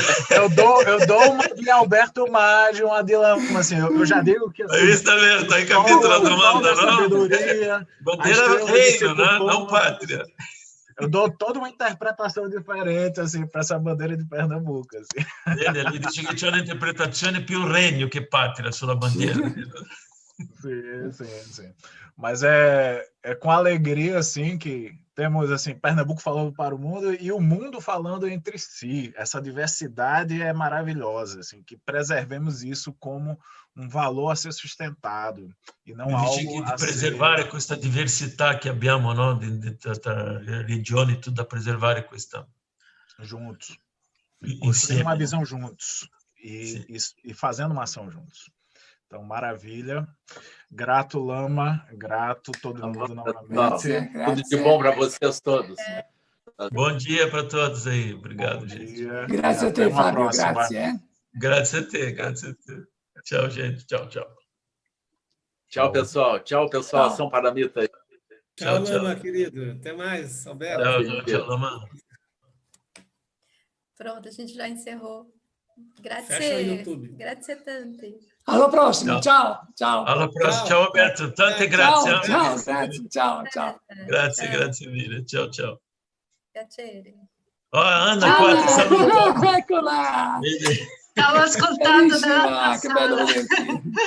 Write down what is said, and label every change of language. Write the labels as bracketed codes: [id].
[pt] Eu dou uma de Alberto Maggi, uma de Lama, assim, eu já digo que... Assim, está vendo? Está em capítulo do manda, não? Sabedoria, bandeira reino, né? Não pátria. Eu dou toda uma interpretação diferente, assim, para essa bandeira de Pernambuco, assim. [it] Ele dice che c'è un'interpretazione più regno che patria sulla bandiera. [pt] Sim. Mas é com alegria, assim, que temos, assim, Pernambuco falando para o mundo e o mundo falando entre si. Essa diversidade é maravilhosa, assim, que preservemos isso como um valor a ser sustentado e não algo a [it] preservare questa diversità che abbiamo, no? Tra regioni, tudo da preservare questa. [pt] Juntos. Construir uma visão juntos e fazendo uma ação juntos. Então, maravilha. Grato, Lama. Grato todo mundo novamente. Tudo de bom para vocês todos. Bom dia para todos aí. Obrigado, gente. [it] Grazie a te, Fabio. Grazie. Grazie a te. [pt] Tchau, gente. Tchau. Tchau, pessoal. Tchau. Ação Paramita. Tchau, Lama, querido. Até mais, Alberto. Tchau, Lama. Pronto, a gente já encerrou. Fecha o YouTube. [it] Grazie tante. Alla prossima, ciao. Alla prossima, ciao Alberto, tante grazie. Ciao. Grazie mille, ciao. Piacere. Anna qua ti saluta. Eccola! Stavo ascoltando che bello vederti.